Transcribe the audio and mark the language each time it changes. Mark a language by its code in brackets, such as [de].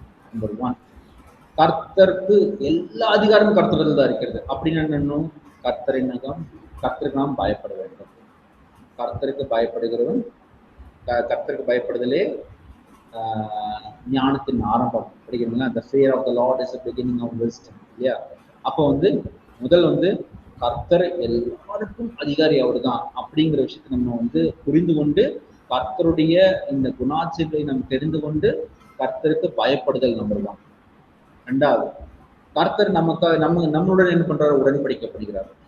[ta] Number 1, கர்த்தருக்கு எல்லா அதிகாரமும் கர்த்தருக்கு தான் இருக்கிறது. அப்படின்னு என்னன்னும் கர்த்தருக்கு நாம் பயப்பட வேண்டும். கர்த்தருக்கு பயப்படுகிறவன், கர்த்தருக்கு பயப்படுதலே ஞானத்தின் ஆரம்பம் அப்படிங்கிறதுல [en] the fear of the Lord is the beginning of wisdom, [ta] இல்லையா? அப்போ வந்து முதல் வந்து கர்த்தர் எல்லாருக்கும் அதிகாரி அவர் தான் அப்படிங்கிற விஷயத்தை நம்ம வந்து புரிந்து கொண்டு கர்த்தருடைய இந்த குணாட்சிகளை நம்ம தெரிந்து கொண்டு கர்த்தருக்கு பயப்படுதல் நம்பர் 1. 2வது, கர்த்தர் நம்மளுடன் என்ன பண்றாரு? உடன்படிக்கப்படுகிறார்.